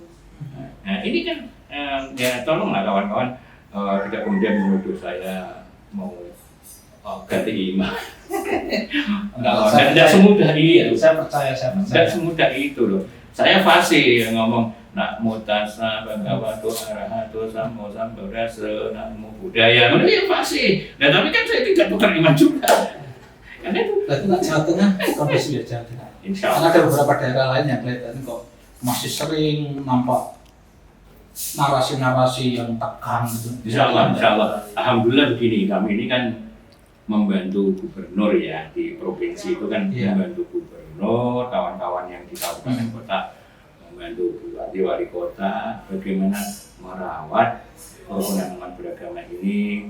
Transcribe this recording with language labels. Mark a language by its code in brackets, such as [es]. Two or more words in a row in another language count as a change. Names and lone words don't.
[id] Nah ini kan ya tolonglah kawan-kawan tidak kemudian menuduh saya mau ganti imam. Tidak semudah itu. Saya percaya. Tidak semudah itu loh. Saya fasih ngomong nak [pi] mutasa bhagavato arahato sammo sambuddhassa namo buddhaya. [id] Itu ya fasih. Nah tapi kan saya tidak tukar imam juga. Karena itu. Berarti nak Jawa Tengah kondisi Jawa Tengah. Insya Karena Allah. ada beberapa daerah lain yang kelihatan kok masih sering nampak narasi-narasi yang tegang gitu. [ar] إن شاء الله. [id] Alhamdulillah begini, kami ini kan membantu gubernur ya di provinsi itu kan membantu gubernur, kawan-kawan yang di kabupaten kota membantu bupati wali kota bagaimana merawat kerukunan umat beragama ini.